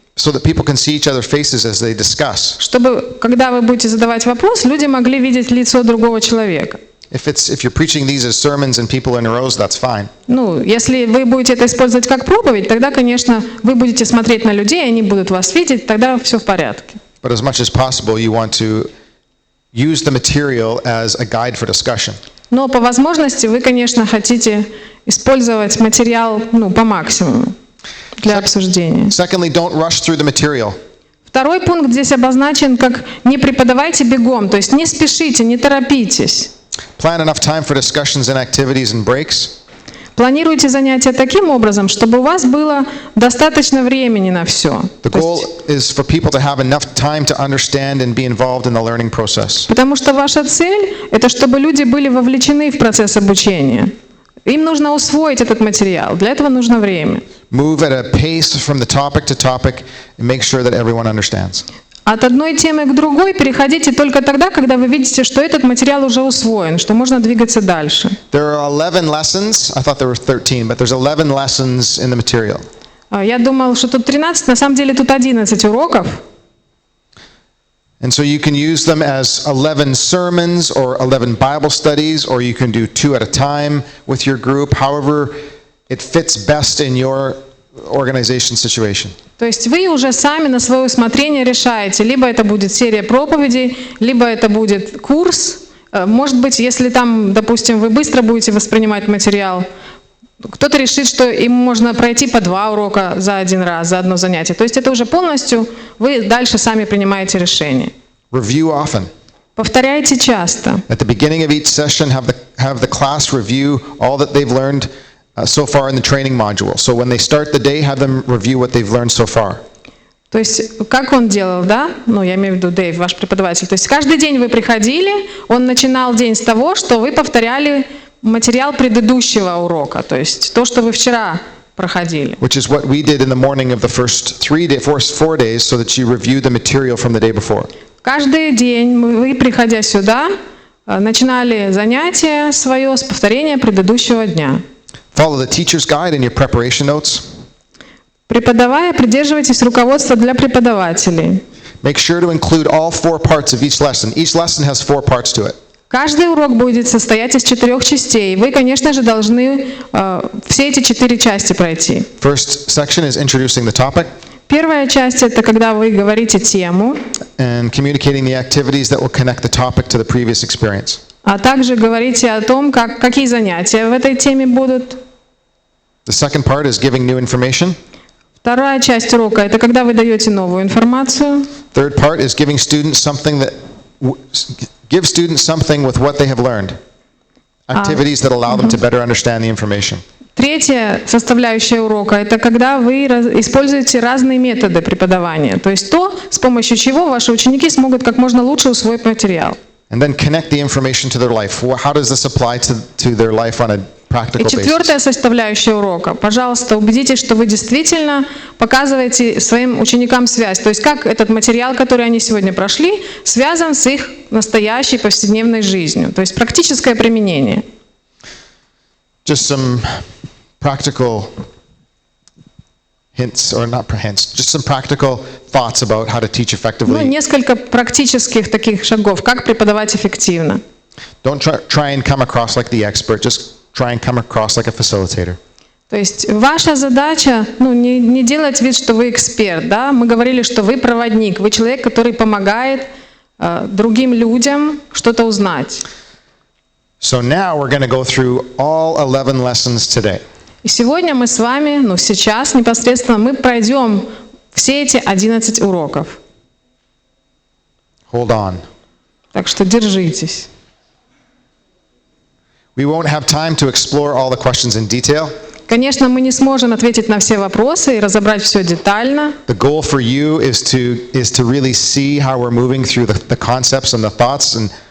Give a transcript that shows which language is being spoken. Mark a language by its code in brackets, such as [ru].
[en] So that people can see each other's faces as they discuss. [ru] Чтобы, когда вы будете задавать вопрос, люди могли видеть лицо другого человека. [en] If you're preaching these as sermons and people in rows, that's fine. [ru] Если вы будете это использовать как проповедь, тогда, конечно, вы будете смотреть на людей, они будут вас видеть, тогда все в порядке. [en] But as much as possible, you want to use the material as a guide for discussion. [ru] Но по возможности вы, конечно, хотите использовать материал, по максимуму для обсуждения. [en] Secondly, don't rush through the material. [ru] Второй пункт здесь обозначен как «не преподавайте бегом», то есть не спешите, не торопитесь. [en] Plan enough time for discussions and activities and breaks. [ru] Планируйте занятия таким образом, чтобы у вас было достаточно времени на все. [en] The goal is for people to have enough time to understand and be involved in the learning process. [ru] Потому что ваша цель – это чтобы люди были вовлечены в процесс обучения. Им нужно усвоить этот материал, для этого нужно время. [en] Move at a pace from the topic to topic and make sure that everyone understands. [ru] От одной темы к другой переходите только тогда, когда вы видите, что этот материал уже усвоен, что можно двигаться дальше. [en] There are 11 lessons. I thought there were 13, but there's 11 lessons in the material. [ru] Я думал, что тут 13, на самом деле тут 11 уроков. [en] And so you can use them as 11 sermons or 11 Bible studies, or you can do 2 at a time with your group, however it fits best in your organization situation. [ru] То есть вы уже сами на свое усмотрение решаете, либо это будет серия проповедей, либо это будет курс. Может быть, если там, допустим, вы быстро будете воспринимать материал, кто-то решит, что им можно пройти по 2 урока за один раз, за одно занятие. То есть это уже полностью вы дальше сами принимаете решение. [en] Review often. [ru] Повторяйте часто. [en] At the beginning of each session, have the class review all that they've learned so far in the training module. So when they start the day, have them review what they've learned so far. [ru] То есть, как он делал, да? Я имею в виду Дэйв, ваш преподаватель. То есть каждый день вы приходили, он начинал день с того, что вы повторяли материал предыдущего урока, то есть то, что вы вчера проходили. [en] Which is what we did in the morning of the first 4 days, so that you review the material from the day before. [ru] Каждый день вы, приходя сюда, начинали занятие свое с повторения предыдущего дня. [en] Follow the teacher's guide in your preparation notes. [ru] Преподавая, придерживайтесь руководства для преподавателей. [en] Make sure to include all 4 parts of each lesson. Each lesson has 4 parts to it. [ru] Каждый урок будет состоять из 4 частей. Вы, конечно же, должны все эти 4 части пройти. [en] First section is introducing the topic. [ru] Первая часть – это когда вы говорите тему, [en] And communicating the activities that will connect the topic to the previous experience. [ru] а также говорите о том, какие занятия в этой теме будут. [en] The second part is giving new information. [ru] Вторая часть урока – это когда вы даете новую информацию. [en] Third part is giving students something with what they have learned. Activities that allow them to better understand the information. [ru] Третья составляющая урока – это когда вы используете разные методы преподавания, то есть то, с помощью чего ваши ученики смогут как можно лучше усвоить материал. [en] And then connect the information to their life. How does this apply to their life on a practical [ru] И четвертая [en] basis. [ru] составляющая урока. Пожалуйста, убедитесь, что вы действительно показываете своим ученикам связь. То есть как этот материал, который они сегодня прошли, связан с их настоящей повседневной жизнью. То есть практическое применение. [en] Just some practical hints, or not hints, just some practical thoughts about how to teach [ru] Ну, [en] effectively. [ru] несколько практических таких шагов, как преподавать эффективно. [en] Don't try and come across like the expert, just try and come across like a facilitator. [ru] То есть ваша задача, не делать вид, что вы эксперт, да? Мы говорили, что вы проводник, вы человек, который помогает другим людям что-то узнать. [en] So now we're going to go through all 11 lessons today. [ru] И сегодня мы с вами, сейчас непосредственно мы пройдем все эти 11 уроков. [en] Hold on. [ru] Так что держитесь. [en] We won't have time to explore all the questions in detail. [ru] Конечно, мы не сможем ответить на все вопросы и разобрать все детально. [en] The goal for you is to really see how we're moving through the concepts and the thoughts, and